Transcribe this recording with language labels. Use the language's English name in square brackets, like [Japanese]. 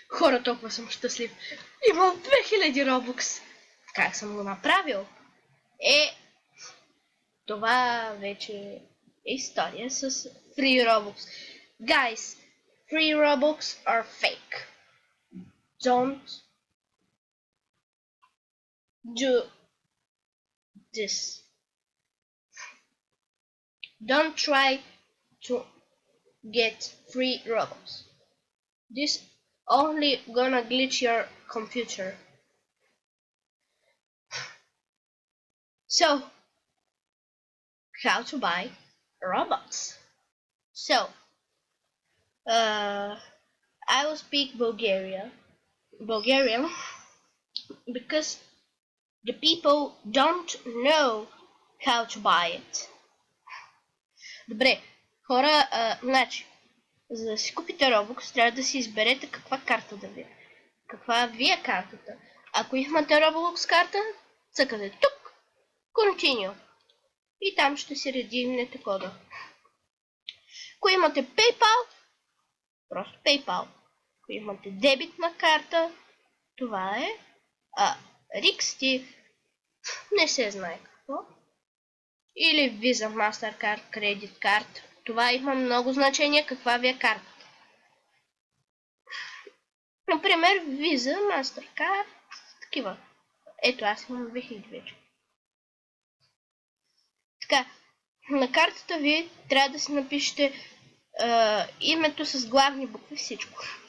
[Bulgarian] Хора, толкова съм щастлив. Имам 2000 робокс. Как съм го направил? Това вече е история с Free Robux. [English] Guys, Free Robux are fake. Don't do this. Don't try to get free Robux. This only gonna glitch your computer. So, how to buy Robux? So, I will speak Bulgarian because the people don't know how to buy it. [Bulgarian] Добре, хора, значи, за да си купите Robux, трябва да си изберете каква карта да ви е. Каква ви е картата. Ако имате Roblox карта, цъкате тук, Continue. И там ще си редимнете кода. Ако имате PayPal, просто PayPal. Ако имате дебитна карта, това е Rixty, не се знае какво. Или Visa, Mastercard, Credit Card. Това има много значение каква ви е картата. Например, Visa, Mastercard, такива. Ето, аз имам 2000 вече. Така, на картата ви трябва да си напишете името с главни букви, всичко.